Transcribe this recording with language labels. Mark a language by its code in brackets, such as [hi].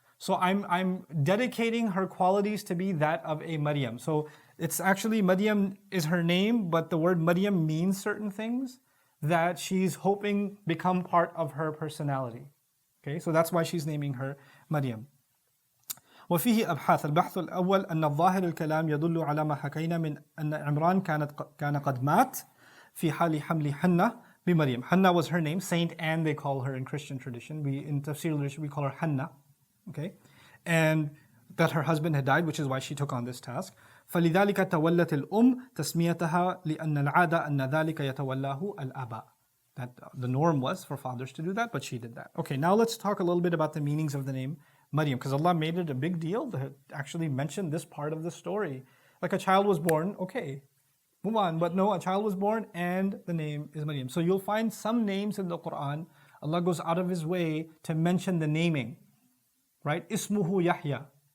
[en] So I'm dedicating her qualities to be that of a Maryam. So it's actually, Maryam is her name, but the word Maryam means certain things that she's hoping become part of her personality. Okay, so that's why she's naming her Maryam. [ar] وفيه أبحاث. البحث الأول أن الظاهر الكلام يدل على ما حكينا من أن عمران كان قد مات في حال حمل حنة بمريم. [en] Hannah was her name, Saint Anne they call her in Christian tradition. In Tafsir literature we call her Hannah. Okay, and that her husband had died, which is why she took on this task. [ar] فلذلك تولت الأم تسميتها لأن العادة أن ذلك يتولاه الآباء. [en] That the norm was for fathers to do that, but she did that. Okay, now let's talk a little bit about the meanings of the name Maryam, because Allah made it a big deal to actually mention this part of the story. Like a child was born, okay, move on. But no, a child was born and the name is Maryam. So you'll find some names in the Quran, Allah goes out of His way to mention the naming. Right? [ar] Ismuhu Yahya.